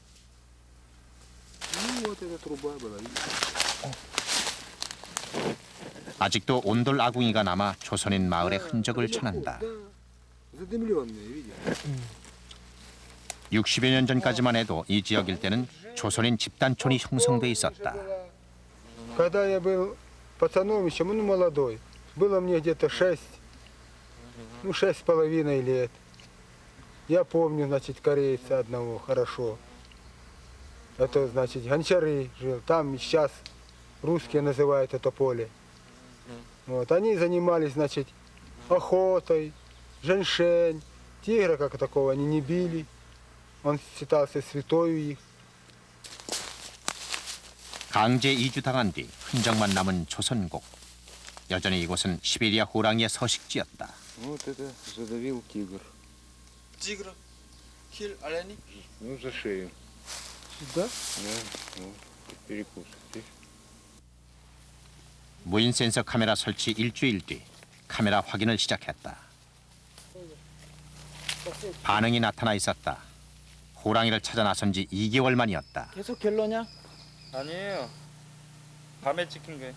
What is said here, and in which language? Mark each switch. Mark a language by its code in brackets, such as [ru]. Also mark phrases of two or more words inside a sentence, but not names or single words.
[ko] 아직도 온돌 아궁이가 남아 조선인 마을의 흔적을 전한다. 60여 년 전까지만 해도 이 지역 일대는 조선인 집단촌이 형성돼 있었다. [ru] Когда я был пацаном еще, ну, молодой, было мне где-то 6,5 лет. Я помню, значит, корейца одного хорошо. Это, значит, Гончары жил. Там сейчас русские называют это поле. Вот, они занимались, значит, охотой, женьшень. Тигра как такого они не били. Он считался святою их. [ko] 강제 이주당한 뒤 흔적만 남은 조선국. 여전히 이곳은 시베리아 호랑이의 서식지였다. [ru] Вот это задавил тигр. Тигра? Хиль, оленей? Ну, за шею. Да? Да, вот, перекус. Здесь. [ko] 무인 센서 카메라 설치 일주일 뒤 카메라 확인을 시작했다. 반응이 나타나 있었다. 호랑이를 찾아 나선 지 2개월 만이었다. 계속 갤러냐? 아니에요. 밤에 찍힌 거예요.